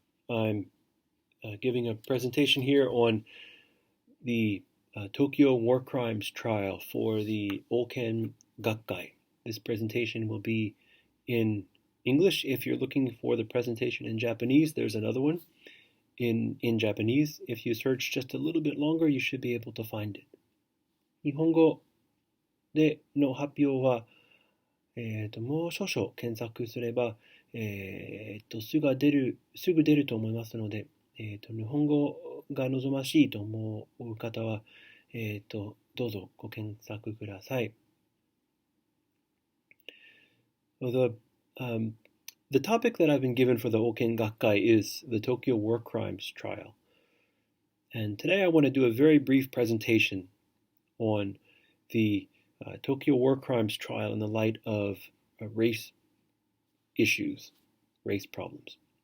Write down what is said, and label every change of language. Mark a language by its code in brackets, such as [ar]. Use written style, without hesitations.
[en] I'm giving a presentation here on the Tokyo war crimes trial for the Oken Gakkai. This presentation will be in English. If you're looking for the presentation in Japanese, there's another one in Japanese. If you search just a little bit longer, you should be able to find it. [ja] 日本語での発表はもう少々検索すれば、すぐ出ると思いますので、日本語が望ましいと思う方は、どうぞご検索ください。 [en] The topic that I've been given for the Oken Gakkai is the Tokyo war crimes trial. And today I want to do a very brief presentation on the Tokyo war crimes trial in the light of race issues, race problems.